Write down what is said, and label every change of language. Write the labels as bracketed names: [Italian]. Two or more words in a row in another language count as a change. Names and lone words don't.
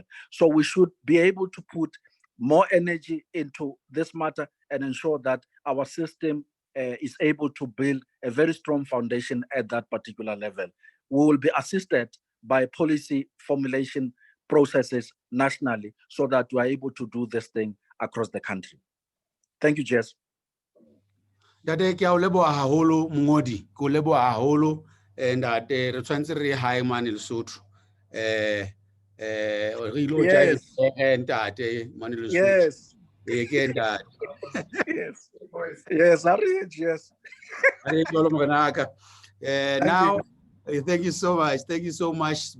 [English] So we should be able to put more energy into this matter and ensure that our system is able to build a very strong foundation at that particular level. We will be assisted by policy formulation processes nationally so that we are able to do this thing across the country. Thank you, Jess. [Southern Sotho] Dade ke a o leboha haholo mngodi, ke o leboha haholo, and re tshwantse re hae mane Lesotho. [English] Yes. Yes. Yes. Yes, yes. Now, thank you so much. Thank you so much.